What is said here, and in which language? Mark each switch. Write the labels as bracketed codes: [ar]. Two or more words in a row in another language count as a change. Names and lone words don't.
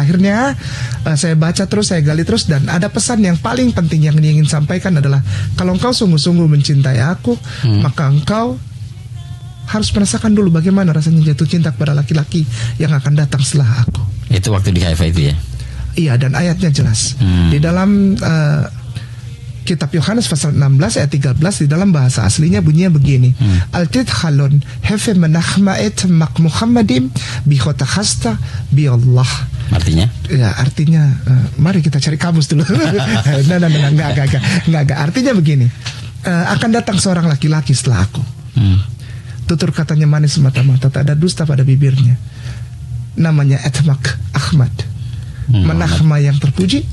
[id] Akhirnya saya baca terus, saya gali terus, dan ada pesan yang paling penting yang dia ingin sampaikan adalah kalau engkau sungguh-sungguh mencintai aku, maka engkau harus merasakan dulu bagaimana rasanya jatuh cinta kepada laki-laki yang akan datang setelah aku. Itu waktu di Haifa itu ya? Iya, dan ayatnya jelas di dalam Kitab Yohanes pasal 16 ayat 13 di dalam bahasa aslinya bunyinya begini. Altid khalon hefe menahma'et mak Muhammadim bihota khasta bi Allah. Artinya? Ya, artinya mari kita cari kamus dulu. Enggak. Artinya begini. Akan datang seorang laki-laki setelah aku. Tutur katanya manis mata-mata, tak ada dusta pada bibirnya. Namanya Etmak Ahmad. Menahma yang terpuji.